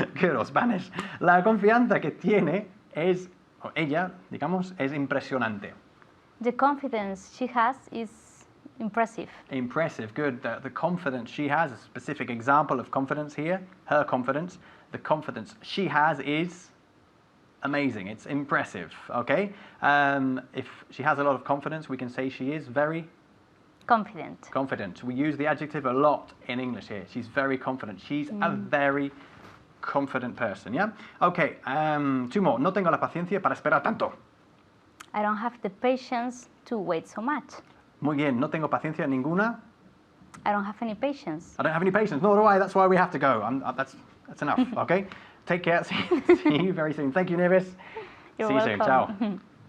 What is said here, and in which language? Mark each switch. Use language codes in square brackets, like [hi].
[en] Good. Or Spanish. [es] La confianza que tiene es, o ella, digamos, es impresionante. [en] The confidence she has is impressive. Impressive. Good. The confidence she has, a specific example of confidence here, her confidence. The confidence she has is amazing. It's impressive. Okay? If she has a lot of confidence, we can say she is very Confident. confident. We use the adjective a lot in English here. She's very confident. She's a very confident person, yeah? Okay, two more. [es] No tengo la paciencia para esperar tanto. [en] I don't have the patience to wait so much. [es] Muy bien, no tengo paciencia ninguna. [en] I don't have any patience. I don't have any patience, nor do I. That's why we have to go. That's enough, okay? Take care. See you very soon. Thank you, Nevis. You're See you soon. Ciao. welcome.